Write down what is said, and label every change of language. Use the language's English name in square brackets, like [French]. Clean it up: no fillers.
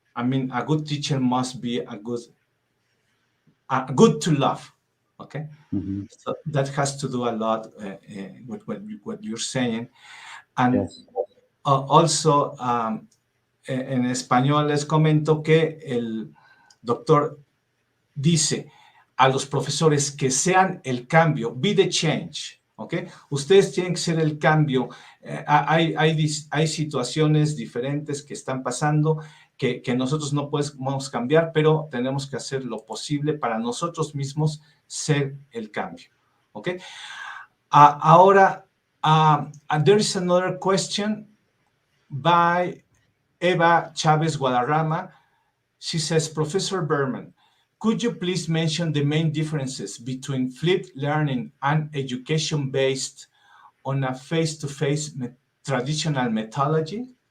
[English] I mean, a good teacher must be good to love. Okay, so that has to do a lot with what you're saying, and yes. [Spanish] Also en español les comento que el doctor dice a los profesores que sean el cambio, [English] be the change. [Spanish] ¿Okay? Ustedes tienen que ser el cambio. Hay situaciones diferentes que están pasando que nosotros no podemos cambiar, pero tenemos que hacer lo posible para nosotros mismos ser el cambio. ¿Okay? Ahora, [English] there is another question by Eva Chavez Guadarrama. She says, Professor Bergmann, could you please mention the main differences between flipped learning and education based on a face-to-face traditional methodology?